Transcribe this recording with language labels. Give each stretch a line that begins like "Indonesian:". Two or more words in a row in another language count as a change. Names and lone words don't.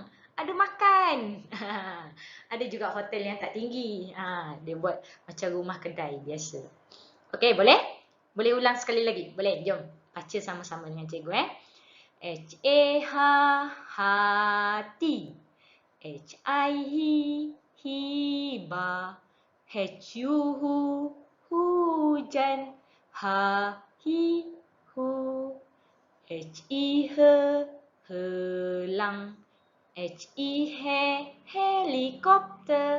Malay: Ada makan. Ada juga hotel yang tak tinggi. Dia buat macam rumah kedai biasa. Okey, boleh? Boleh ulang sekali lagi? Boleh, jom. Baca sama-sama dengan cikgu. H-A-H, hati. H-I-Hi, hiba. H-U-Hu, hujan. Ha-Hi, hu. H-I-He, helang. H-I-He, helikopter.